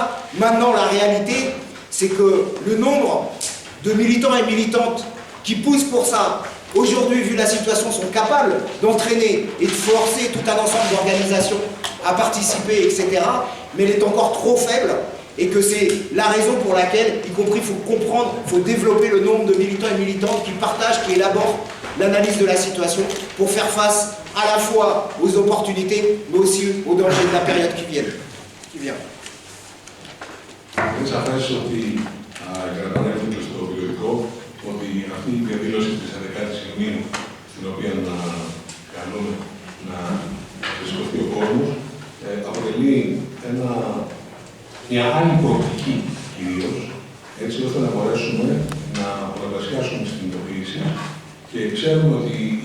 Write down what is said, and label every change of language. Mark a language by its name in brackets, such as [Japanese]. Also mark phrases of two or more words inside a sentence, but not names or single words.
[French] Maintenant, la réalité, c'est que le nombre de militants et militantes qui poussent pour ça, aujourd'hui, vu la situation, sont capables d'entraîner et de forcer tout un ensemble d'organisations à participer, etc., mais elle est encore trop faible. Et que c'est la raison pour laquelle, y compris, il faut comprendre, il faut développer le nombre de militants et militantes qui partagent, qui élaborent l'analyse de la situation pour faire face à la fois aux opportunités, mais aussi aux dangers de la période qui vient. [Greek] Είναι σαφές ότι, για να επανέλθω και στο περιοδικό, ότι αυτή η διαδήλωση της 11ης Ιουνίου, στην οποία καλούμε να βρισκοθεί ο κόσμος, αποτελεί μια άλλη προοπτική κυρίως, έτσι ώστε να μπορέσουμε να πολλαπλασιάσουμε τις κινητοποιήσεις και ξέρουμε ότι οι